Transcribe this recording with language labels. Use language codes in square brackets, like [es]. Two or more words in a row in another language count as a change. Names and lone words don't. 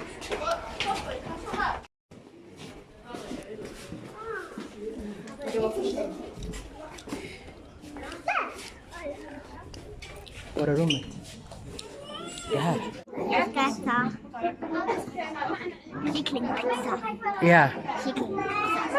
[sv] ورا رومي يا هات Jag ska äta kyckling. [en] Yeah, Chicken.